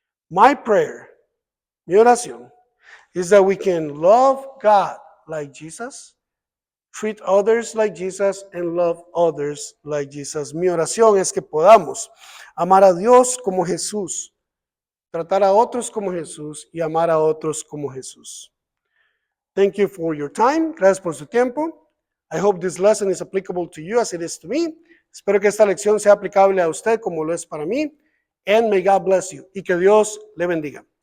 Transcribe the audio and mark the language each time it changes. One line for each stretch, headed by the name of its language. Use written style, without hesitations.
English: My prayer,
Spanish: mi oración,
English: is that we can love God like Jesus, treat others like Jesus, and love others like Jesus.
Spanish: Mi oración es que podamos amar a Dios como Jesús, tratar a otros como Jesús y amar a otros como Jesús.
English: Thank you for your time.
Spanish: Gracias por su tiempo.
English: I hope this lesson is applicable to you as it is to me.
Spanish: Espero que esta lección sea aplicable a usted como lo es para mí.
English: And may God bless you.
Spanish: Y que Dios le bendiga.